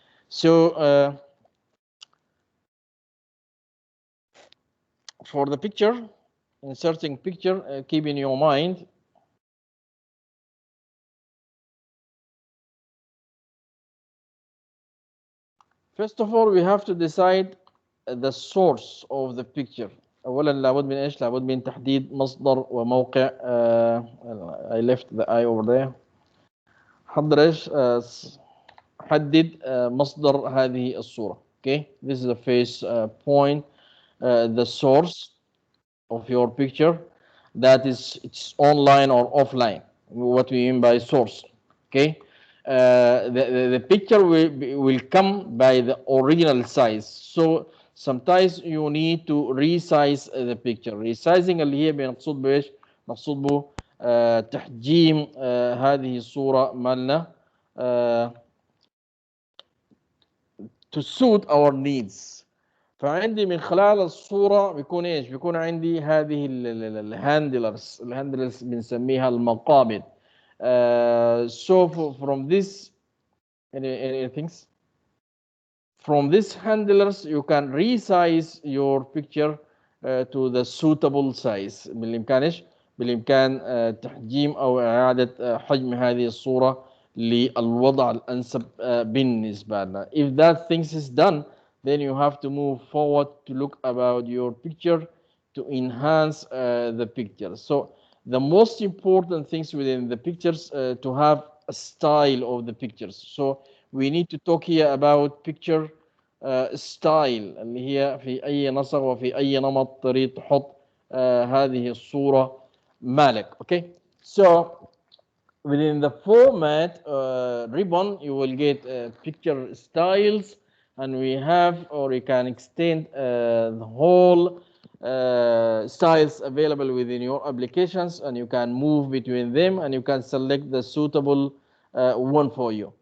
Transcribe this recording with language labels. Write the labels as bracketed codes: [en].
[en] So for the picture, inserting picture, keep in your mind first of all we have to decide the source of the picture. [ar] اولا لابد من ايش؟ لابد من تحديد مصدر وموقع. I left the eye over there. حضر ايش؟ حدد مصدر هذه الصورة. [en] Okay, this is the first point. The source of your picture, that is it's online or offline. What we mean by source. Okay, the picture will come by the original size. So sometimes you need to resize the picture. [ar] Resizing اللي هي بنقصد بايش؟ نقصد به تحجيم هذه الصورة مالنا [en] to suit our needs. [ar] فعندي من خلال الصورة بيكون ايش؟ بيكون عندي هذه الهاندلرز بنسميها المقابض. [en] So from this any things from this handlers you can resize your picture to the suitable size. [ar] بالإمكان ايش؟ بالإمكان تحجيم أو إعادة حجم هذه الصورة للوضع الأنسب بالنسبة لنا. [en] If that things is done, then you have to move forward to look about your picture to enhance the picture. So the most important things within the pictures to have a style of the pictures. So we need to talk here about picture style [ar] اللي هي في أي نسق وفي أي نمط تريد تحط هذه الصورة مالك. [en] Okay, so within the format ribbon you will get picture styles, and we have, or you can extend the whole styles available within your applications, and you can move between them, and you can select the suitable one for you.